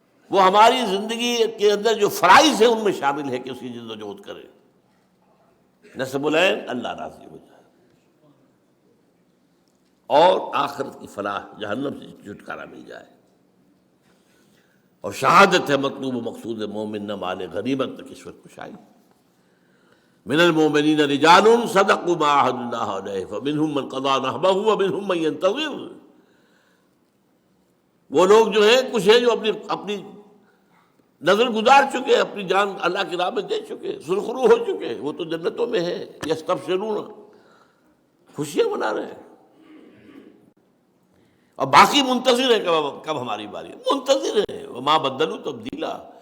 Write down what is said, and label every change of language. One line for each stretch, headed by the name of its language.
Urdu: وہ ہماری زندگی کے اندر جو فرائض ہیں ان میں شامل ہے کہ اس کی جد و جہد کریں. نصب العین اللہ راضی ہو جائے، اور آخرت کی فلاح، جہنم سے چھٹکارا مل جائے. اور شہادت ہے مطلوب و مقصود مومن نہ مال غنیمت نہ کشور کشائی.
Arabic: من المؤمنین رجال صدقوا ما عاهدوا الله علیہ فمنهم من قضى نحبه ومنهم من ينتظر.
Urdu: وہ لوگ جو ہیں کچھ ہیں جو اپنی نظر گزار چکے، اپنی جان اللہ کی راہ میں دے چکے، سرخرو ہو چکے. وہ تو جنتوں میں ہیں. یستبشرون، خوشیاں منا رہے ہیں. اور باقی منتظر ہیں کب ہماری باری. منتظر ہیں،
Arabic: وما بدلوا تبدیلا.